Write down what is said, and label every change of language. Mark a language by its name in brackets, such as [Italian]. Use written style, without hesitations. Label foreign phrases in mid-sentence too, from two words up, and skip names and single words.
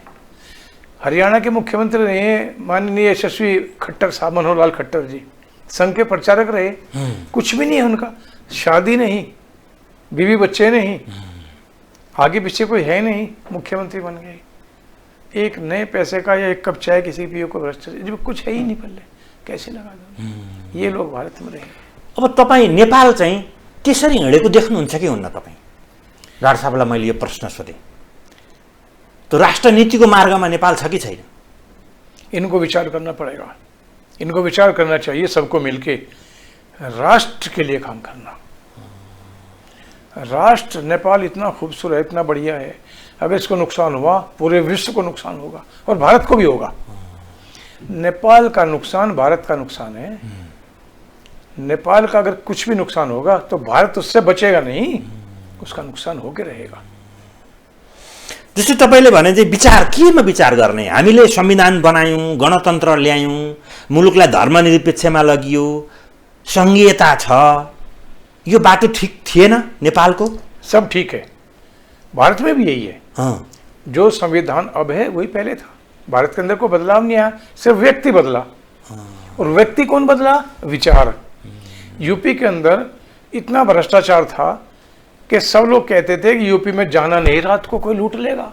[Hindi] हरियाणा के मुख्यमंत्री रहे माननीय यशस्वी खट्टर साहब, मनोहर लाल खट्टर जी, संघ के प्रचारक रहे, कुछ भी नहीं है उनका, शादी नहीं, बीवी बच्चे नहीं, आगे पीछे कोई है नहीं, मुख्यमंत्री बन गए। एक नए पैसे का या एक कप चाय किसी पियो को भ्रष्टाचार, जब कुछ है ही नहीं पल्ले, कैसे लगा दो? ये लोग भारत में रहे। [Nepali] अब तपाईँ नेपाल चाहिँ त्यसरी हिँडेको देख्नुहुन्छ कि हुन्न? तपाईँ गाड साहबलाई मैले यो प्रश्न सोधेँ। तो राष्ट्रनीतिको मार्गमा नेपाल छ कि छैन? [Hindi] इनको विचार करना पड़ेगा, इनको विचार करना चाहिए सबको मिलके, राष्ट्र के लिए काम करना। राष्ट्र नेपाल इतना खूबसूरत, इतना बढ़िया है, अगर इसको नुकसान हुआ पूरे विश्व को नुकसान होगा और भारत को भी होगा। नेपाल का नुकसान भारत का नुकसान है। नेपाल का अगर कुछ भी नुकसान होगा तो भारत उससे बचेगा नहीं, उसका नुकसान होके रहेगा। [Nepali] जस्तै तपाईँले भने चाहिँ विचार केमा विचार गर्ने? हामीले संविधान बनायौँ, गणतन्त्र ल्यायौँ, मुलुकलाई धर्मनिरपेक्षमा लगियो, सङ्घीयता छ, यो बाटो ठिक थिएन नेपालको? [Hindi] सब ठीक है, भारत में भी यही है। हाँ। जो संविधान अब है वही पहले था। भारत के अंदर कोई बदलाव नहीं आया, सिर्फ व्यक्ति बदला। और व्यक्ति कौन बदला? विचार। यूपी के अंदर इतना भ्रष्टाचार था कि सब लोग कहते थे कि यूपी में जाना नहीं, रात को कोई लूट लेगा।